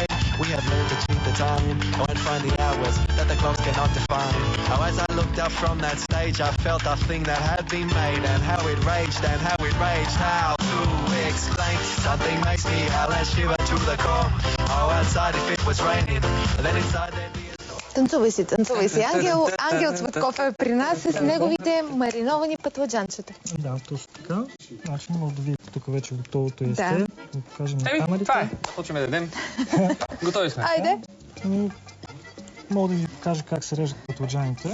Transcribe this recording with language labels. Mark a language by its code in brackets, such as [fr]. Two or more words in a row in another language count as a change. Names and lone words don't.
[en] We have learned to cheat the time and find the hours that the clocks cannot define. Oh, as I looked up from that stage, I felt a thing that had been made, and how it raged, how to explain. Something makes me howl and shiver to the core. Oh, outside if it was raining, then inside there'd be... [bg] Танцувай си. Ангел Цветков е при нас с неговите мариновани пътладжанчета. Да, точно така. Значи може да видите тук вече готовото есте. Да покажем на камерите. Това е. Почваме да ядем. Готови сме. Айде. Мога да ви покажа как се режат пътладжаните.